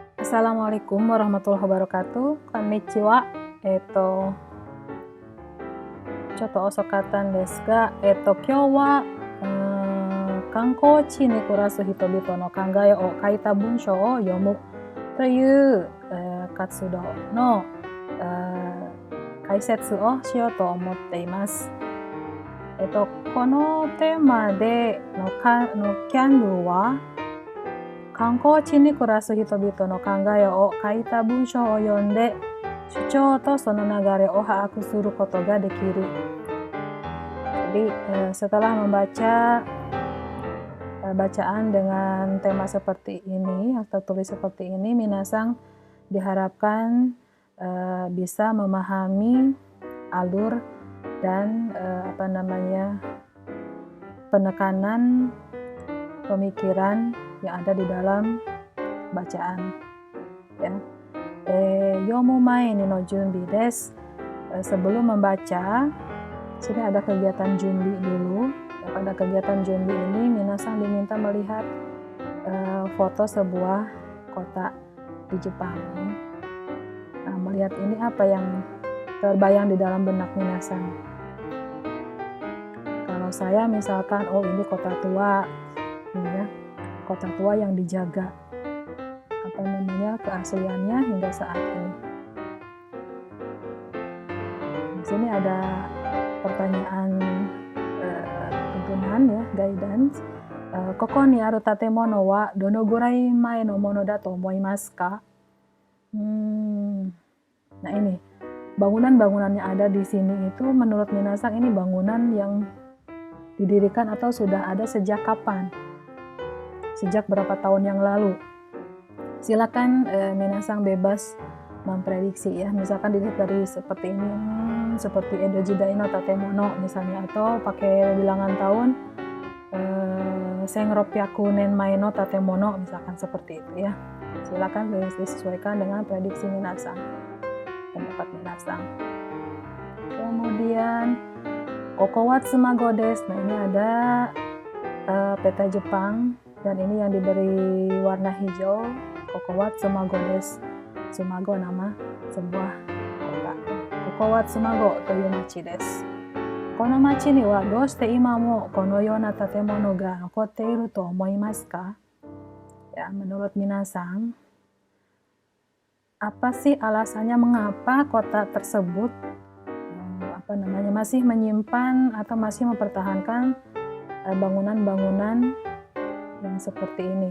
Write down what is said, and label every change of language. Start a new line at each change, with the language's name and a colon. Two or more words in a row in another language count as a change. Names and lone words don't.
Arabic: السلام عليكم ورحمة الله وبركاته.
Japanese: Konnichiwa. ちょっと遅かったんですが、今日は観光地に暮らす人々の考えを書いた文章を読むという活動の解説をしようと思っています. このテーマでのキャンドルは観光地に暮らす人々の考えを書いた文章を読んで主張とその流れを把握することができる。
Indonesian: Jadi setelah membaca bacaan dengan tema seperti ini atau tulis seperti ini, minasang diharapkan bisa memahami alur dan penekanan pemikiran yang ada di dalam bacaan. Ya.
Japanese: 読む前にの準備です.
Indonesian: Sebelum membaca, sini ada kegiatan junbi dulu. Pada kegiatan junbi ini, minasang diminta melihat foto sebuah kota di Jepang. Nah, melihat ini apa yang terbayang di dalam benak minasang. Kalau saya misalkan, oh ini kota tua, ya, kota tua yang dijaga keasliannya hingga saat ini. Di sini ada pertanyaan tuntunan ya, guidance.
Japanese: ここにある建物はどのぐらい前のものだと思いますか?
Indonesian: Nah ini, bangunan-bangunan yang ada di sini itu menurut minasang ini bangunan yang didirikan atau sudah ada sejak kapan? Sejak berapa tahun yang lalu? Silakan minasang bebas memprediksi ya. Misalkan dilihat dari seperti ini, seperti
Japanese: 江戸時代の建物
Indonesian: misalnya, atau pakai bilangan tahun
Japanese: 千六百年前の建物
Indonesian: misalkan seperti itu ya. Silakan disesuaikan dengan prediksi minasang, pendapat minasang.
Japanese: Kemudian ここは妻籠です.
Indonesian: Nah ini ada peta Jepang dan ini yang diberi warna hijau.
Japanese: ここは妻籠です.
Indonesian: Tsumago nama sebuah kota.
Japanese: ここは妻籠という町です. この町にはどうして今もこのような建物が残っていると思いますか?
Indonesian: Ya, menurut minasang, apa sih alasannya mengapa kota tersebut masih menyimpan atau masih mempertahankan bangunan-bangunan yang seperti ini.